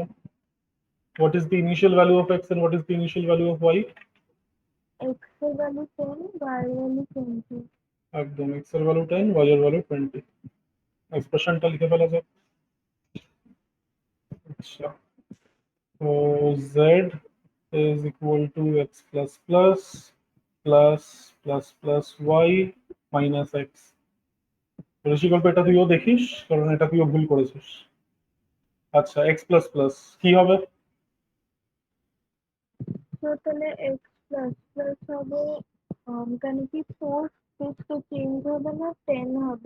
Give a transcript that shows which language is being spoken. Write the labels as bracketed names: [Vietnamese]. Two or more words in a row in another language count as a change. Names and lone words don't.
[English] what is the initial value of x and what is the initial value of y? [Bangla] এক্স এর ভ্যালু 10, ওয়াই এর ভ্যালু 20। একদম এক্স এর ভ্যালু 10, ওয়াই এর ভ্যালু 20। এক্সপ্রেশনটা লিখে ফেলা যাক। আচ্ছা তো [English] z is equal to x plus plus plus plus plus y minus x। [Bangla] ঋষিকল্প এটা তুইও দেখিস, কারণ এটা তুইও ভুল করেছিস। আচ্ছা [English] x plus plus [Bangla] কি হবে? তো তাহলে [English] x plus plus [Bangla] হবে, কেন কি 4 6 তো চেঞ্জ হবে না, 10 হবে।